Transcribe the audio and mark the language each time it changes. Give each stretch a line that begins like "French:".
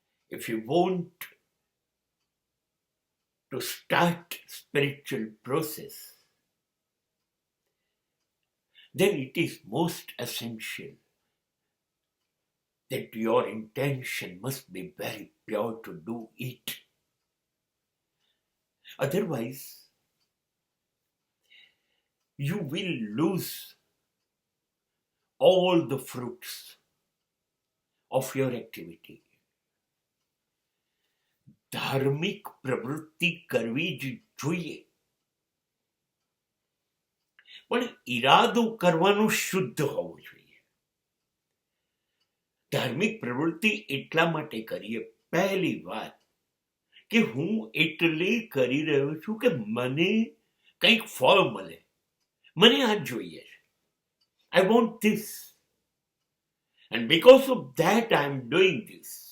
English: If you want to start spiritual process, then it is most essential that your intention must be very pure to do it. Otherwise, you will lose all the fruits of your activity.
Gujarati: ધાર્મિક પ્રવૃત્તિ કરવી જ જોઈએ, પણ ઈરાદો કરવાનો શુદ્ધ હોવો જોઈએ. ધાર્મિક પ્રવૃત્તિ એટલા માટે કરીએ, પહેલી વાત કે હું એટલે કરી રહ્યો છું કે મને કંઈક ફળ મળે, મને આ જોઈએ છે.
English: I want this. And because of that I am doing this.